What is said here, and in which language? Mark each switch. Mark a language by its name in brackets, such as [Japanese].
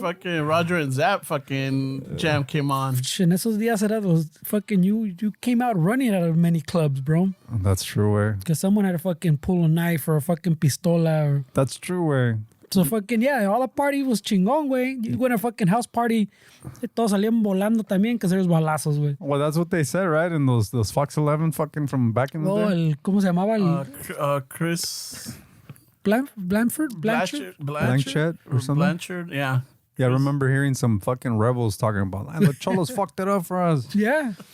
[English] fucking Roger and Zap fucking jam came on. Shit, [Spanish] en esos días era los [English] fucking you came out running out of many clubs, bro. That's true, way. Because someone had to fucking pull a knife or a fucking pistola or That's true, way. so fucking yeah, all the party was chingón, güey. You go to a fucking house party, [Spanish] todos salían volando también [English] because there's balazos, güey. Well, that's what they said, right? In those Fox 11 fucking from back in the Oh, day. [Spanish] ¿cómo se llamaba? [English] Chris Blanchard? Blanchett or something? Blanchard, yeah. Yeah, I remember hearing some fucking rebels talking about, "Man, the Cholos fucked it up for us." Yeah.